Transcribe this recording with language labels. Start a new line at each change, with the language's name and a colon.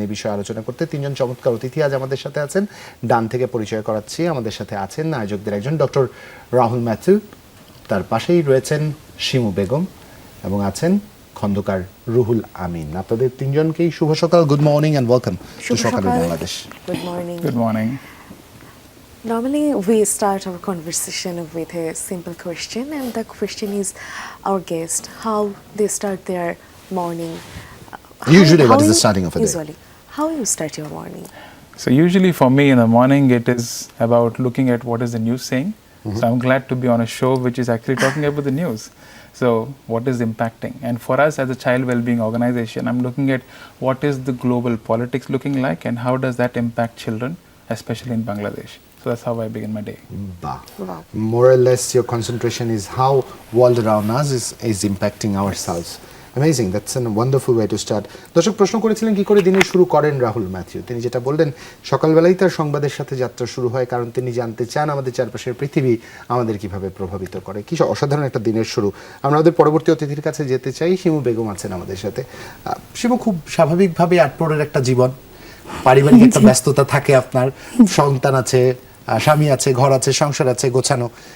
Bangla: এই বিষয়ে আলোচনা করতে তিনজন চমৎকার অতিথি আজ আমাদের সাথে আছেন। ডান থেকে পরিচয় করাচ্ছি, আমাদের সাথে আছেন আয়োজকদের একজন ডক্টর রাহুল ম্যাথিউ, তার পাশেই রয়েছেন শিমু বেগম এবং আছেন খন্দকার রুহুল আমিন। আপনাদের তিনজনকেই শুভ সকাল,
English: good morning and welcome to
Bangla: সকালের Bangladesh.
English: Good morning. Good morning. Normally, we start our conversation with a simple question, and the question is our guest, how they start their morning. Usually, what is the starting of a day? Usually, how you start your morning? So usually for me in the morning it is about looking at what is the news saying. So I'm glad to be on a show which is actually talking about the news. So what is impacting? And for us as a child well-being organization, I'm looking at what is the global politics looking like and how does that impact children, especially in Bangladesh. So that's how I begin my day. Wow. More or less your concentration is how world around us is impacting ourselves. Amazing, that's a wonderful way to start.
Bangla: দর্শক প্রশ্ন করেছিলেন কি করে দিনের শুরু করেন Rahul Matthew. তিনি যেটা বললেন, সকালবেলায় তার সংবাদের সাথে যাত্রা শুরু হয়, কারণ তিনি জানতে চান আমাদের চারপাশের পৃথিবী আমাদের কিভাবে প্রভাবিত করে। কি অসাধারণ একটা দিনের শুরু। আমরা আমাদের পরবর্তী অতিথির কাছে যেতে চাই। শিমু বেগম আছেন আমাদের সাথে। শিমু, খুব স্বাভাবিকভাবে আটপোরের একটা জীবন, পারিবারিক একটা ব্যস্ততা থাকে, আপনার সন্তান আছে, স্বামী আছে, ঘর আছে, সংসার আছে গোছানো।